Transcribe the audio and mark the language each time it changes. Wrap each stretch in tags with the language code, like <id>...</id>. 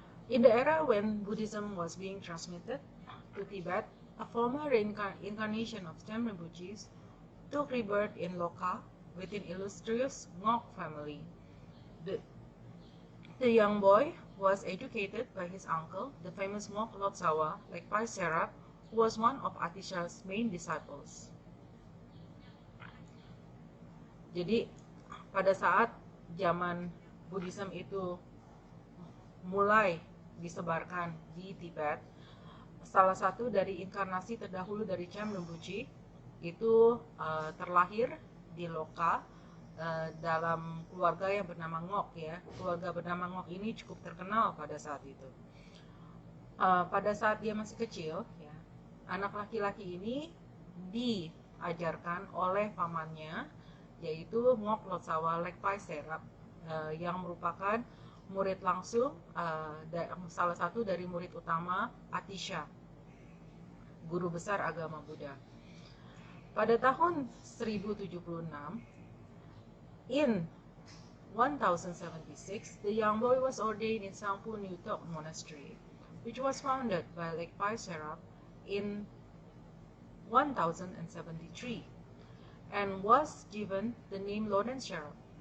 <en>In the era when Buddhism was being transmitted to Tibet, a former reincarnation of Chem Rinpoche took rebirth in Loka with an illustrious Ngok family. The young boy was educated by his uncle, the famous Ngok Lotsawa, Lekpai Serap, who was one of Atisha's main disciples.</en> <id>Jadi pada saat zaman Buddhism itu mulai disebarkan di Tibet, salah satu dari inkarnasi terdahulu dari Chem Rinpoche itu terlahir di Loka dalam keluarga yang bernama Ngok, ya. Keluarga bernama Ngok ini cukup terkenal pada saat itu. Pada saat dia masih kecil, ya, anak laki-laki ini diajarkan oleh pamannya, yaitu Ngok Lotsawa Lekpai Serap, yang merupakan murid langsung, salah satu dari murid utama Atisha, guru besar agama Buddha. Pada tahun 1076,</id> <en>in 1076, the young boy was ordained in Sangpo Nutok Monastery, which was founded by Lekpai Serap in 1073, and was given the name Loden Sherab.</en>